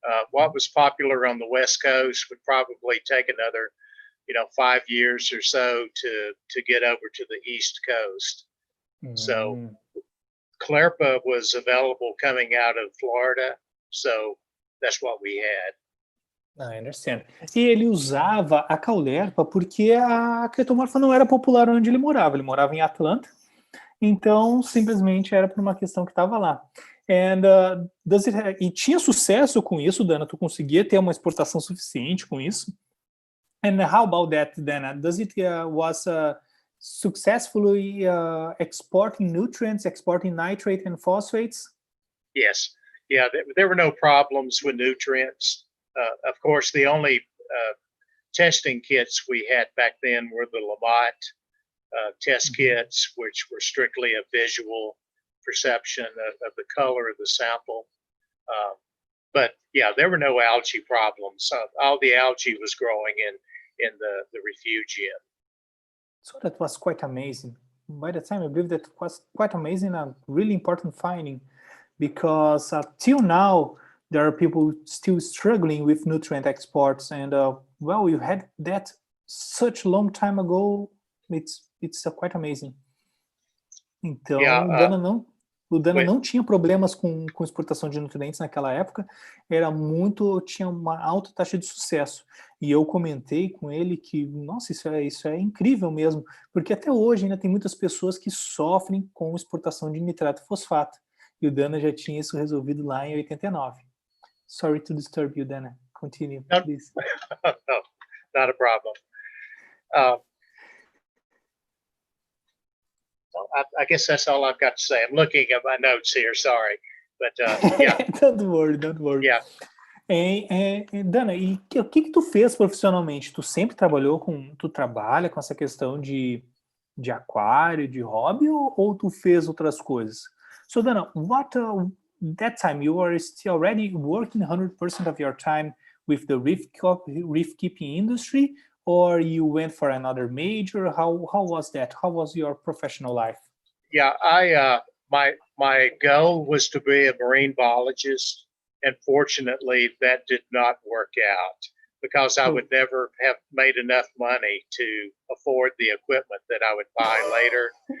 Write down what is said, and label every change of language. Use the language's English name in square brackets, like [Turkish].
[English] What was popular on the West Coast would probably take another, 5 years or so to get over to the East Coast. So Caulerpa was available coming out of Florida, so that's what we had. I understand. [Portuguese] E ele usava a Caulerpa porque a Catomorpha não era popular onde ele morava. Ele morava em Atlanta, então simplesmente era por uma questão que estava lá. And e tinha sucesso com isso, Dana? Tu conseguia ter uma exportação suficiente com isso? [English] And how about that, Dana? Does it was successfully exporting nutrients, exporting nitrate and phosphates? Yes. Yeah, there were no problems with nutrients. Of course, the only testing kits we had back then were the Lamont test kits, which were strictly a visual perception of the color of the sample. But yeah, there were no algae problems. All the algae was growing in the refugium. So that was quite amazing. By the time, I believe that was quite amazing, a really important finding, because till now, there are people still struggling with nutrient exports, and well, you had that such a long time ago. It's quite amazing. [Portuguese] Então, o Dana não tinha problemas com exportação de nutrientes naquela época, tinha uma alta taxa de sucesso. E eu comentei com ele que, nossa, isso é incrível mesmo, porque até hoje ainda tem muitas pessoas que sofrem com exportação de nitrato e fosfato. E o Dana já tinha isso resolvido lá em 89. [English] Sorry to disturb you, Dana. Continue, please. No, not a problem. I guess that's all I've got to say. I'm looking at my notes here, sorry. But, yeah. Don't worry. Yeah. [Portuguese] Dana, e o que tu fez profissionalmente? Tu sempre tu trabalha com essa questão de aquário, de hobby, ou tu fez outras coisas? [English] So, Dana, that time you were still already working 100% of your time with the reef keeping industry, or you went for another major? How was that? How was your professional life? Yeah, my goal was to be a marine biologist, and fortunately that did not work out because I would never have made enough money to afford the equipment that I would buy later.